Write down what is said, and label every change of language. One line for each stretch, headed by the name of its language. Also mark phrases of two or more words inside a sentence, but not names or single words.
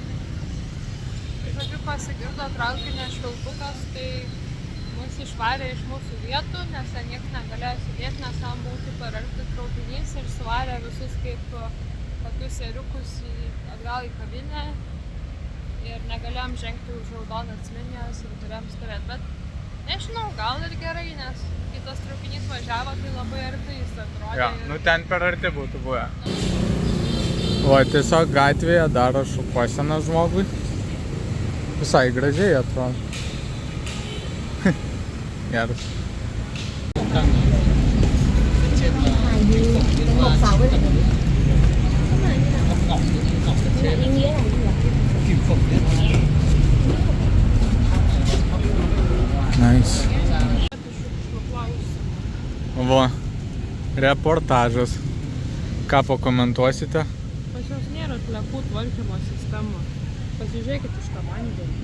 Lithuanian: Žodžiu, pasigirdo traukinio švilpukas, tai mus išvarė iš mūsų vietų, nes ten niekas negalėjo sėdėti, nes ten buvo taip parengti traukinys ir suvarė visus kaip tokius ėriukus atgal į kavinę ir negalėjom žengti už raudonas linijas ir turėjom stovėti, bet nežinau, gal ir gerai, nes kitas traukinys važiavo, tai labai arti jis atrodė. Ja, nu ten per arti būtų buvę. O tiesiog gatvėje daro šukuoseną žmogui. Visai gražiai atrodo. Geras.
Vietnamese: Một sáu với lại ý nghĩa là gì ạ?
Lithuanian: Nice. Va, reportažas. Ką pakomentuosite? Pas jos nėra atliekų tvarkymo sistemų. Pasižiūrėkit iš tą vandenį.